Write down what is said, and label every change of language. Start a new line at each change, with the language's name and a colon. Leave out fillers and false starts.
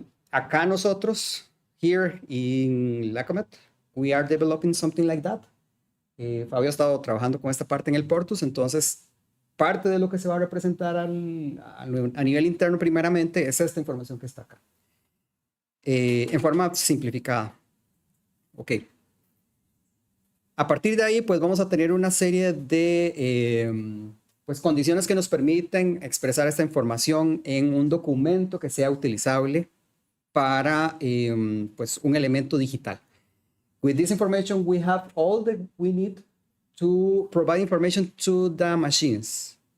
Spanish: Acá nosotros,
English: here in LACOMET, we are developing something like that.
Spanish: Fabio ha estado trabajando con esta parte en el Portus, entonces parte de lo que se va a representar a nivel interno primeramente es esta información que está acá. En forma simplificada. Ok. A partir de ahí, pues vamos a tener una serie de pues, condiciones que nos permiten expresar esta información en un documento que sea utilizable para pues, un elemento digital.
English: With this information, we have all that we need to provide information to the machines.